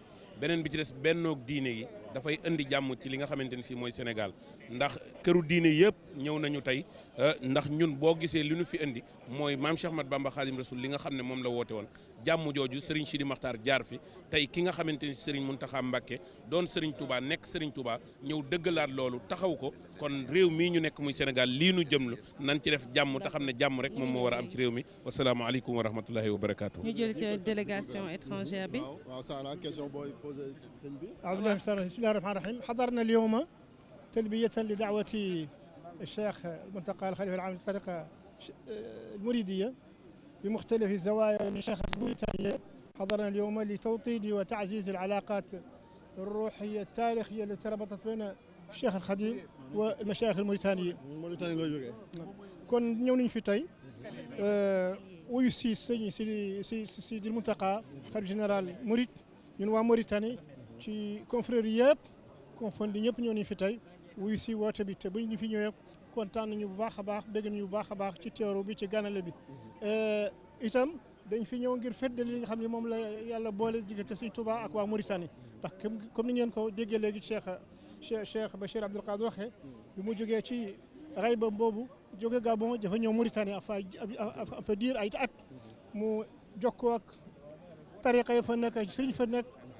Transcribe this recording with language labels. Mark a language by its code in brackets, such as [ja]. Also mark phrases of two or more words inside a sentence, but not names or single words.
[wo] beneen bi ci des bennoog diine yi dafay indi jàmm ci li nga xamante ni si mooy Sénégal ndax këru diine yëpp ñëw nañu tey ndax ñun boo gisee li ñu fi indi mooy maam Cheikh Ahmadou Bamba Khadim Rasoul li nga xam ne moom la woote woon jàmm jooju Serigne Sidi Makhtar jaar fi tey ki nga xamante ni Serigne Mountakha Mbacké doon Serigne Touba nekk Serigne Touba ñëw dëggalaat loolu taxaw ko kon réew mii ñu nekk muy Sénégal lii nu jëm nañ ci def jàmm te xam ne jàmm rek moom moo war a am ci réew mi [ar] والسلام عليكم ورحمة الله وبركاته. [wo] ñu jël ci [fr] délégation étrangère [wo] bi. waaw Sara question booy posé sëñ bi. [ar] بسم الله الرحمن الرحيم حضرنا اليوم تلبية لدعوة الشيخ المنتقى الخليفة العام للطريقة المريدية بمختلف الزوايا من شيخ موريتانيا. حضرنا اليوم لتوطيد وتعزيز العلاقات الروحية التاريخية التي ربطت بين الشيخ الخديم والمشايخ الموريتانيين. [wo] kon ñëw nañu fi tey wuyu si sëñ Sidi Mountakha xalifa général Mouride ñun waa Mauritanie ci confrères yëpp confondi ñëpp ñëw nañu fi tey wuyu si woote bi te bu ñu fi ñëwee kontaan nañu bu baax a baax bégg nañu bu baax a baax ci teeru bi ci ganale bi itam dañ fi ñëw ngir feddali li nga xam ne moom la yàlla boole diggante Sëñ Touba ak waa Mauritanie ndax comme ni ngeen ko déggee léegi Cheikh Bachir Abdoul Qadir waxee bi mu jógee ci xayba boobu jóge Gabon dafa ñëw Mauritanie fa diir ay at mu jokkoo ak tariqa yi fa nekk ay sëriñ fa nekk